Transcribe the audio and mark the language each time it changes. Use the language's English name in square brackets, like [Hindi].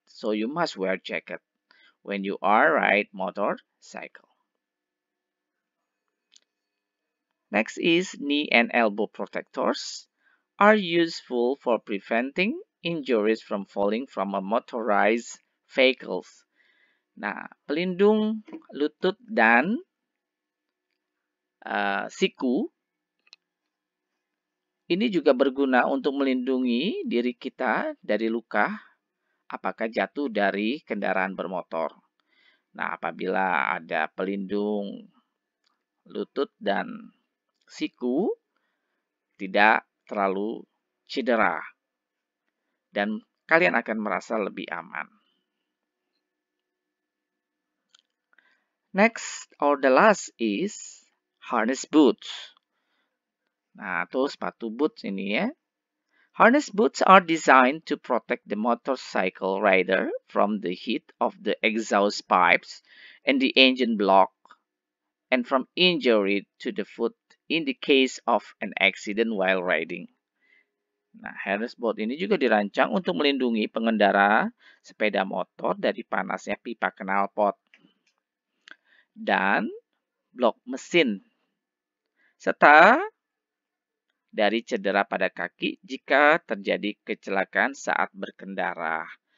[English] So you must wear jacket when you are ride motorcycle. Next is knee and elbow protectors are useful for preventing injuries from falling from a motorized vehicles. [Indonesian] Nah, pelindung lutut dan siku ini juga berguna untuk melindungi diri kita dari luka apakah jatuh dari kendaraan bermotor. Nah, apabila ada pelindung lutut dan siku tidak terlalu cedera dan kalian akan merasa lebih aman. [English] Next or the last is harness boots. [Indonesian] Nah, tuh sepatu boots ini ya. [English] Harness boots are designed to protect the motorcycle rider from the heat of the exhaust pipes and the engine block and from injury to the foot in the case of an accident while riding. [Indonesian] Nah, harness boot ini juga dirancang untuk melindungi pengendara sepeda motor dari panasnya pipa knalpot dan blok mesin serta dari cedera pada kaki jika terjadi kecelakaan saat berkendara.